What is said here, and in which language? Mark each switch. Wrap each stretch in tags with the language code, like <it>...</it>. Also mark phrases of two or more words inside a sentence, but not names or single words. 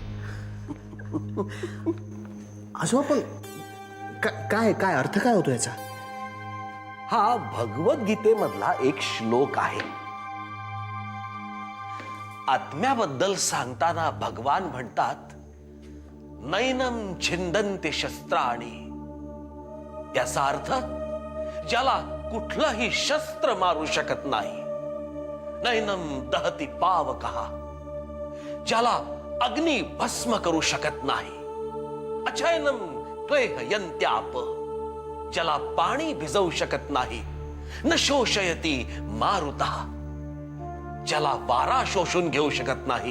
<mr>आजोबा, पण काय काय अर्थ काय होतो याचा? हा भगवद्गीतेमधला एक श्लोक आहे. आत्म्याबद्दल सांगताना भगवान म्हणतात,</mr> <sa>नैनम छिंदन्ते शस्त्राणी.</sa> <mr>याचा अर्थ ज्याला कुठलंही शस्त्र मारू शकत नाही.</mr> <sa>नैनम दहती पावकः,</sa> <mr>ज्याला अग्नी भस्म करू शकत नाही.</mr> <sa>अचैनम त्वेहयन्त्याप,</sa> <mr>ज्याला पाणी भिजवू शकत नाही.</mr> <sa>न शोषयती मारुतः,</sa> <mr>ज्याला वारा शोषून घेऊ शकत नाही.</mr>